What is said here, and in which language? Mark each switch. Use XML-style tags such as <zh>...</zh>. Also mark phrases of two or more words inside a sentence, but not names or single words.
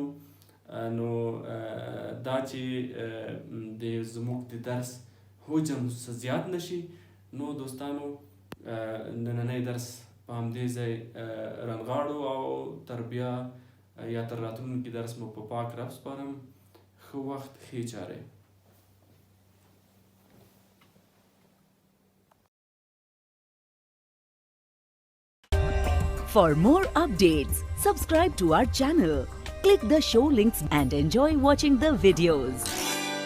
<ps>نو دا چې زموږ د درس حجم زیات نشي، نو دوستانو نننی درس په همدې ځای رانغاړو او تر بیا یا تر راتلونکي درس مو په پاک رب سپارم. ښه وخت، ښې چارې.</ps> <en>For more updates, subscribe to our channel, click the show links and enjoy watching the videos.</en>